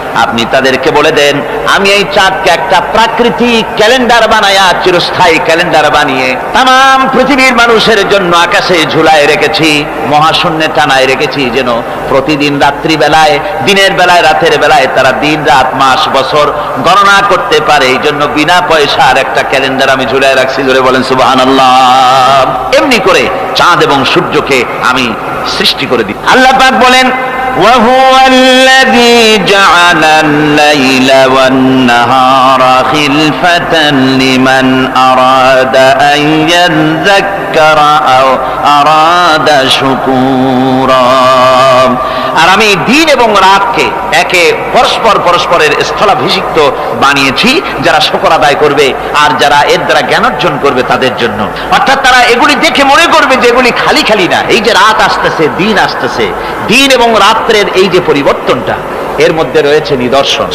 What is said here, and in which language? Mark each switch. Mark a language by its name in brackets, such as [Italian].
[Bangla] আপনি তাদেরকে বলে দেন, আমি এই চাঁদকে একটা প্রাকৃতিক ক্যালেন্ডার বানায়া, চিরস্থায়ী ক্যালেন্ডার বানিয়ে তাম পৃথিবীর মানুষের জন্য আকাশে ঝুলায় রেখেছি, মহাশূন্যে টানায় রেখেছি, যেন প্রতিদিন রাত্রি বেলায়, দিনের বেলায়, রাতের বেলায় তারা দিন রাত মাস বছর গণনা করতে পারে। এই জন্য বিনা পয়সার একটা ক্যালেন্ডার আমি ঝুলায় রাখছি। জোরে বলেন সুবহানাল্লাহ। এমনি করে চাঁদ এবং সূর্যকে আমি সৃষ্টি করে দিই। আল্লাহ পাক বলেন, [Arabic] وهو الذي جعل الليل والنهار خلفة لمن أراد أن يذكر أو أراد شكورا। [Bangla] আর আমি দিন এবং রাতকে একে পরস্পরের স্থলাভিষিক্ত বানিয়েছি, যারা শুকর আদায় করবে আর যারা এর দ্বারা জ্ঞান অর্জন করবে তাদের জন্য। অর্থাৎ তারা এগুলি দেখে মনে করবে যে এগুলি খালি খালি না, এই যে রাত আসতেছে, দিন আসতেছে, দিন এবং রাত্রের এই যে পরিবর্তনটা, এর মধ্যে রয়েছে নিদর্শন।